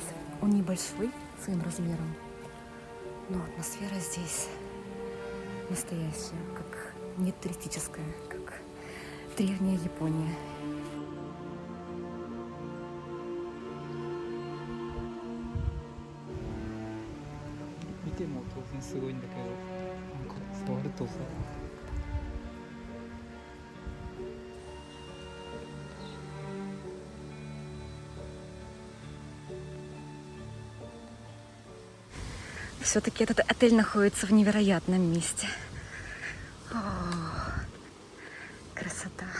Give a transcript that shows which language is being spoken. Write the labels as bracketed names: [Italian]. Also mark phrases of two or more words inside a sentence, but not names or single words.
[Russian] Он небольшой своим размером, но атмосфера здесь настоящая, как не туристическая, как древняя Япония. Видите, [Japanese] も当然すごいんだけど、なんか触るとさ。 [Russian] Все-таки этот отель находится в невероятном месте. О, красота.